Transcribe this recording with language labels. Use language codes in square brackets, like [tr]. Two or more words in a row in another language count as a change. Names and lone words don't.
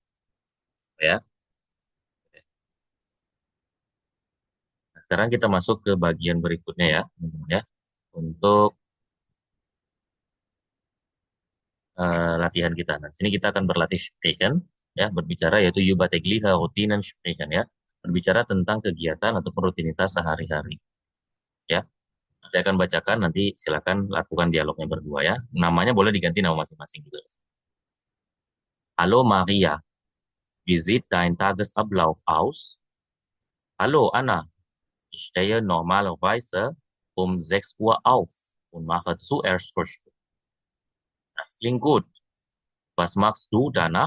[id] Apa ya? Oke. Nah, sekarang kita masuk ke bagian berikutnya ya, teman-teman ya. Untuk latihan kita. Nah, sini kita akan berlatih sprechen ya, berbicara yaitu [de] über tägliche Routinen sprechen [id] ya. Berbicara tentang kegiatan atau rutinitas sehari-hari ya. Saya akan bacakan, nanti silakan lakukan dialognya berdua ya. Namanya boleh diganti nama masing-masing juga. [de] Hallo Maria, wie sieht dein Tagesablauf aus? Hallo Anna, ich stehe normalerweise um 6 Uhr auf und mache zuerst Frühstück. Das klingt gut. Was machst du danach?